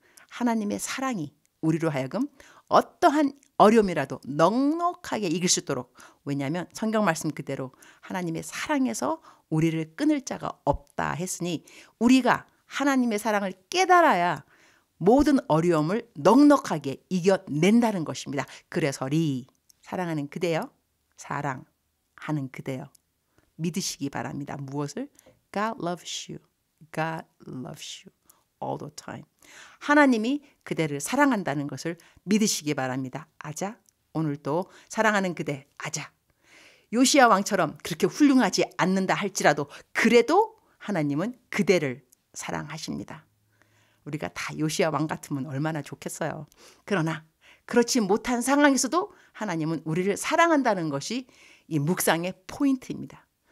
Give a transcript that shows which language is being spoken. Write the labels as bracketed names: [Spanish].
[Korean] 하나님의 사랑이 우리로 하여금 어떠한 어려움이라도 넉넉하게 이길 수 있도록, 왜냐하면 성경 말씀 그대로 하나님의 사랑에서 우리를 끊을 자가 없다 했으니 우리가 하나님의 사랑을 깨달아야 모든 어려움을 넉넉하게 이겨낸다는 것입니다. 그래서리 사랑하는 그대여, 사랑하는 그대여 믿으시기 바랍니다. 무엇을? [English] God loves you. God loves you all the time. [Korean] 하나님이 그대를 사랑한다는 것을 믿으시기 바랍니다. 아자. 오늘도 사랑하는 그대 아자. 요시야 왕처럼 그렇게 훌륭하지 않는다 할지라도 그래도 하나님은 그대를 사랑하십니다. 우리가 다 요시야 왕 같으면 얼마나 좋겠어요. 그러나 그렇지 못한 상황에서도 하나님은 우리를 사랑한다는 것이 이 묵상의 포인트입니다.